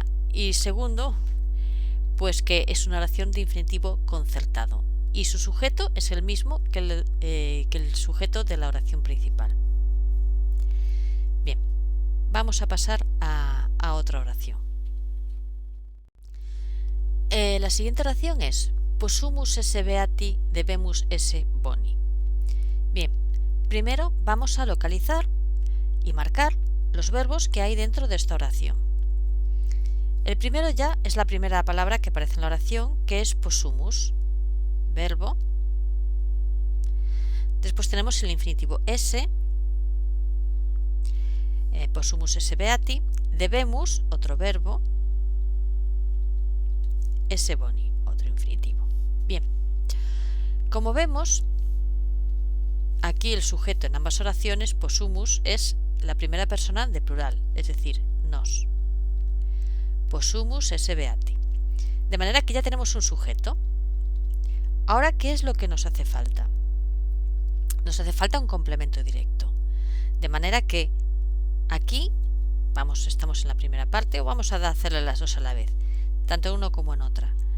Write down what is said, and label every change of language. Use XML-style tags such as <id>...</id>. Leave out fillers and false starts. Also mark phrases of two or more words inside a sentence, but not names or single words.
<es>Y segundo, pues que es una oración de infinitivo concertado. Y su sujeto es el mismo que el sujeto de la oración principal. Bien, vamos a pasar a otra oración. La siguiente oración es</es> <la>possumus esse beati debemus esse boni.</la> <es>Bien, primero vamos a localizar y marcar los verbos que hay dentro de esta oración. El primero ya es la primera palabra que aparece en la oración, que es possumus, verbo. Después tenemos el infinitivo</es> <la>esse, possumus esse beati, debemus,</la> <es>otro verbo,</es> <la>esse boni,</la> <es>otro infinitivo. Bien, como vemos, aquí el sujeto en ambas oraciones, possumus, es la primera persona de plural, es decir, nos.</es> <la>Possumus esse beati.</la> <es>De manera que ya tenemos un sujeto. Ahora, ¿qué es lo que nos hace falta? Nos hace falta un complemento directo. De manera que aquí, estamos en la primera parte, o vamos a hacerle las dos a la vez, tanto en uno como en otra.</es>